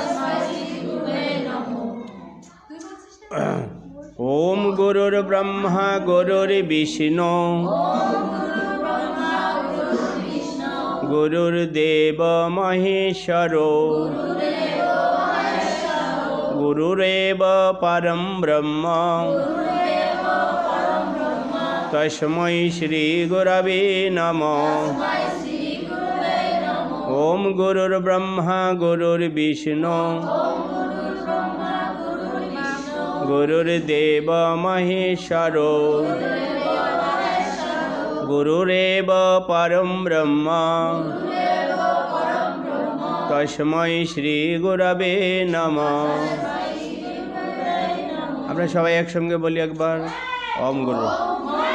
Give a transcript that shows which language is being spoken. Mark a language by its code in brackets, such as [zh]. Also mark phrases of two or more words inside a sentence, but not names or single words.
[sa] ওম গুরুর ব্রহ্মা গুরুর বিষ্ণু গুরুর দেব মহেশ্বর गुरुरेव परं ब्रह्म तस्मै श्रीगुरवे नमः। ओम गुरुर्ब्रह्मा गुरुर्विष्णु गुरुर्देव महेश्वरो गुरुरेव परं ब्रह्म तस्मै श्रीगुरवे नमः। [bn] আমরা সবাই একসঙ্গে বলি একবার, [sa] ওম গুরু।